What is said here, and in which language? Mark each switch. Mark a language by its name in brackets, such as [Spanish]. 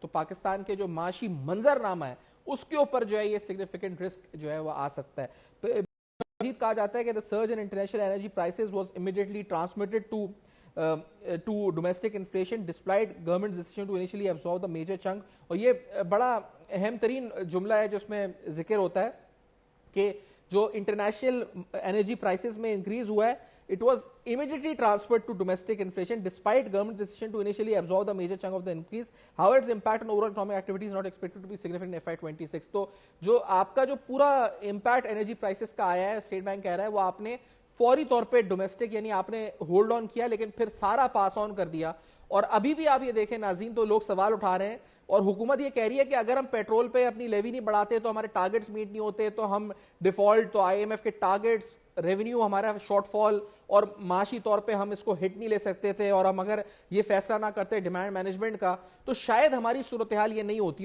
[Urdu] تو پاکستان کے جو معاشی منظرنامہ ہے اس کے اوپر جو ہے یہ significant risk جو ہے وہ آ سکتا ہے۔ مزید کہا جاتا ہے کہ [English] the surge in international energy prices was immediately transmitted to domestic inflation despite government's decision to initially absorb the major chunk. [Urdu] اور یہ بڑا اہم ترین جملہ ہے جو اس میں ذکر ہوتا ہے کہ جو انٹرنیشنل انرجی پرائسز میں انکریز ہوا ہے, [English] it was immediately transferred to domestic inflation despite government's decision to initially absorb the major chunk of the increase. However, its impact on overall economic activity is not expected to be significant in FY26. [Urdu] تو جو آپ کا جو پورا impact energy prices کا آیا ہے, state bank کہہ رہا ہے وہ آپ نے فوری طور پہ ڈومیسٹک یعنی آپ نے ہولڈ آن کیا لیکن پھر سارا پاس آن کر دیا. اور ابھی بھی آپ یہ دیکھیں ناظرین, تو لوگ سوال اٹھا رہے ہیں اور حکومت یہ کہہ رہی ہے کہ اگر ہم پیٹرول پہ اپنی لیوی نہیں بڑھاتے تو ہمارے ٹارگٹس میٹ نہیں ہوتے, تو ہم ڈیفالٹ, تو آئی ایم ایف کے ٹارگٹس, ریونیو ہمارا شارٹ فال اور معاشی طور پہ ہم اس کو ہٹ نہیں لے سکتے تھے, اور ہم اگر یہ فیصلہ نہ کرتے ڈیمانڈ مینجمنٹ کا تو شاید ہماری صورتحال یہ نہیں ہوتی.